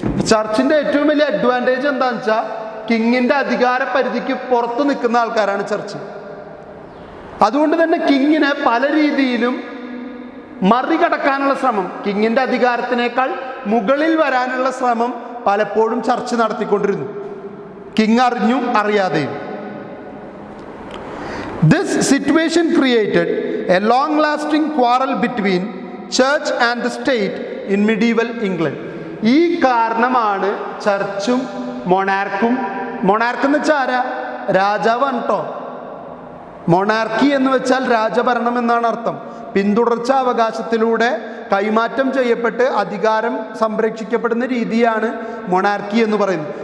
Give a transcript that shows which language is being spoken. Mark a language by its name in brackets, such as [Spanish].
[Malayalam] ചർച്ചിന്റെ ഏറ്റവും വലിയ അഡ്വാൻറ്റേജ് എന്താണെന്ന് വെച്ചാൽ കിങ്ങിന്റെ അധികാര പരിധിക്ക് പുറത്ത് നിൽക്കുന്ന ആൾക്കാരാണ് ചർച്ച്. അതുകൊണ്ട് തന്നെ കിങ്ങിനെ പല രീതിയിലും മറികടക്കാനുള്ള ശ്രമം, കിങ്ങിന്റെ അധികാരത്തിനേക്കാൾ മുകളിൽ വരാനുള്ള ശ്രമം പലപ്പോഴും ചർച്ച് നടത്തിക്കൊണ്ടിരുന്നു, കിങ് അറിഞ്ഞും അറിയാതെയും. [English] This situation created a long-lasting quarrel between church and the state in medieval England. [Malayalam] ഈ കാരണമാണ് ചർച്ചും മൊണാർക്കും എന്ന് വെച്ചാൽ ആരാ? രാജാവാണ് കേട്ടോ. മൊണാർക്കി എന്ന് വെച്ചാൽ രാജഭരണം എന്നാണ് അർത്ഥം. പിന്തുടർച്ചാ അവകാശത്തിലൂടെ കൈമാറ്റം ചെയ്യപ്പെട്ട് അധികാരം സംരക്ഷിക്കപ്പെടുന്ന രീതിയാണ് മൊണാർക്കി എന്ന് പറയുന്നത്.